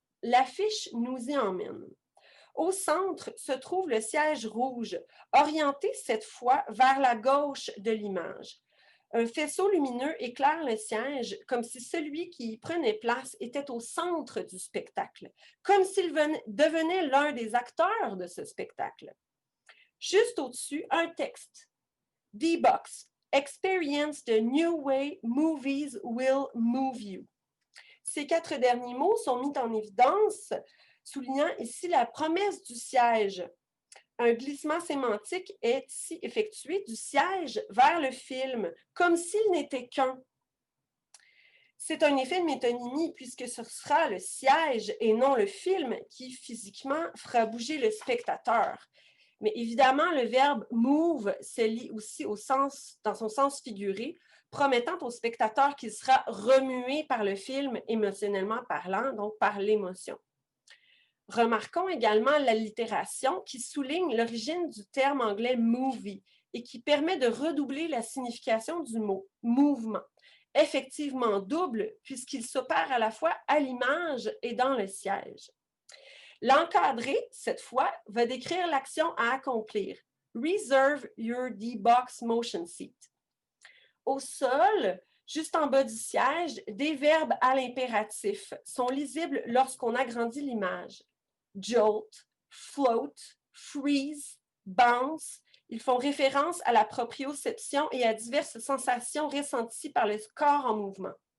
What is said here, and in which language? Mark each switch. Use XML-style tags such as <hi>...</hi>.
<fr>L'affiche nous y emmène. Au centre se trouve le siège rouge, orienté cette fois vers la gauche de l'image. Un faisceau lumineux éclaire le siège comme si celui qui y prenait place était au centre du spectacle, comme s'il devenait l'un des acteurs de ce spectacle. Juste au-dessus, un texte.</fr> <en>D-Box, experience the new way movies will move you.</en> <fr>Ces 4 derniers mots sont mis en évidence, soulignant ici la promesse du siège. Un glissement sémantique est ici effectué du siège vers le film, comme s'il n'était qu'un. C'est un effet de métonymie, puisque ce sera le siège et non le film qui physiquement fera bouger le spectateur. Mais évidemment, le verbe « move » se lie aussi dans son sens figuré, promettant au spectateur qu'il sera remué par le film émotionnellement parlant, donc par l'émotion. Remarquons également l'allitération qui souligne l'origine du terme anglais « movie » et qui permet de redoubler la signification du mot « mouvement », effectivement double puisqu'il s'opère à la fois à l'image et dans le siège. L'encadré, cette fois, va décrire l'action à accomplir.</fr> <en>Reserve your D-Box motion seat.</en> <fr>Au sol, juste en bas du siège, des verbes à l'impératif sont lisibles lorsqu'on agrandit l'image.</fr> <en>Jolt, float, freeze, bounce.</en> <fr>Ils font référence à la proprioception et à diverses sensations ressenties par le corps en mouvement.</fr>